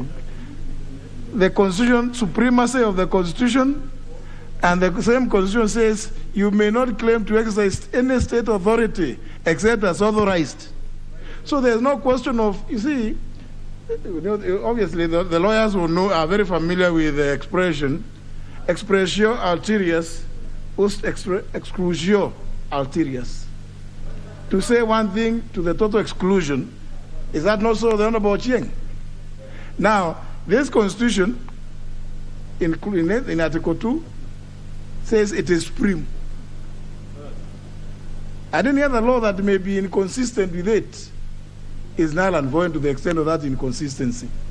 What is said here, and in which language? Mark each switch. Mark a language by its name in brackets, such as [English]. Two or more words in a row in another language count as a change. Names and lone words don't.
[English] The Constitution, supremacy of the Constitution, and the same Constitution says you may not claim to exercise any state authority except as authorized. So there's no question of, you see, obviously the lawyers will know, are very familiar with the expression, [Latin] expressio ulterius ust exclusio ulterius. [English] To say one thing to the total exclusion, is that not so, the Honorable Chieng? Now, this Constitution, in Article 2, says it is supreme. And any other law that may be inconsistent with it is null and void to the extent of that inconsistency.